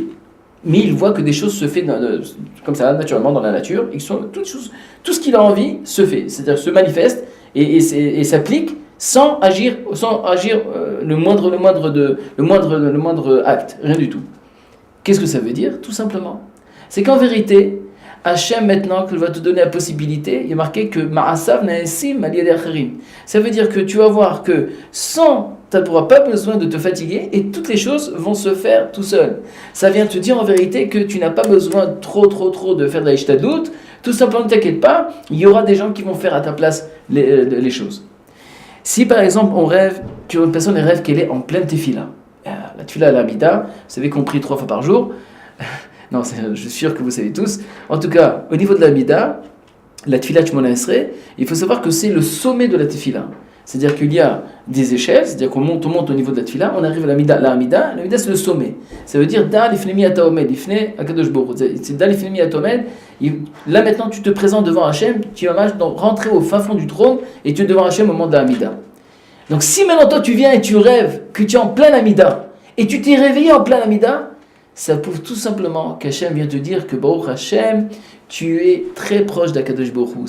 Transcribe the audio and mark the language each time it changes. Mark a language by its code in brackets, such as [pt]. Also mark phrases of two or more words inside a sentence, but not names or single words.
[fr] Mais il voit que des choses se font comme ça, naturellement dans la nature, et tout ce qu'il a envie se fait, c'est-à-dire se manifeste et s'applique sans agir le moindre acte, rien du tout. Qu'est-ce que ça veut dire? Tout simplement. C'est qu'en vérité, Hachem maintenant qu'il va te donner la possibilité, il y a marqué que [he] מעשיו נעשים על ידי אחרים. [fr] Ça veut dire que tu vas voir que tu n'auras pas besoin de te fatiguer et toutes les choses vont se faire tout seul. Ça vient te dire en vérité que tu n'as pas besoin trop de faire de la ishtadlout. Tout simplement, ne t'inquiète pas, il y aura des gens qui vont faire à ta place les choses. Si par exemple une personne rêve qu'elle est en pleine tefila, la tefila à l'Amida, vous savez qu'on prie 3 fois par jour. Non, je suis sûr que vous savez tous. En tout cas, au niveau de l'Amida, la tefila [he] שמונה עשרה, [fr] il faut savoir que c'est le sommet de la tefila. C'est-à-dire qu'il y a des échelles, c'est-à-dire qu'on monte au niveau de la tefila, on arrive à l'Amida, c'est le sommet. Ça veut dire [he] דע לפני אתה עומד, לפני הקדוש ברוך הוא. C'est דע לפני אתה עומד. [fr] Là maintenant, tu te présentes devant Hachem, tu vas rentrer au fin fond du trône et tu es devant Hachem au moment de l'Amida. Donc si maintenant toi tu viens et tu rêves que tu es en plein Amida et tu t'es réveillé en plein Amida, ça prouve tout simplement qu'Hachem vient te dire que [he] ברוך השם, [fr] tu es très proche d' [he] הקדוש ברוך הוא.